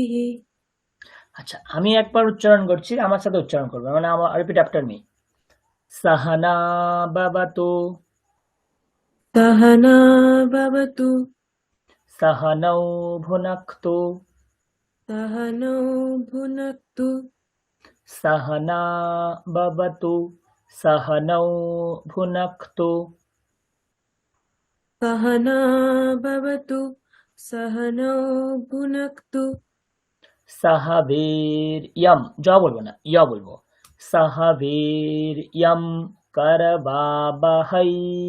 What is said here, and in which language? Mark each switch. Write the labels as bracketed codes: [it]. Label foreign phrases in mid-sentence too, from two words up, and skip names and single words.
[bn] আচ্ছা, আমি একবার উচ্চারণ করছি, আমার সাথে উচ্চারণ করবে, মানে আমার [en] repeat after me. [sa] সাহানা বাবাতু সহনা ভবতু সহনৌ ভুনক্তু সহনৌ ভুনক্তু सहना भवतु सहनौ भुनक्तु सहना भवतु सहनौ भुनक्तु सह वीर्यं [bn] জ বলবো না য বলবো [sa] सह वीर्यं करवावहै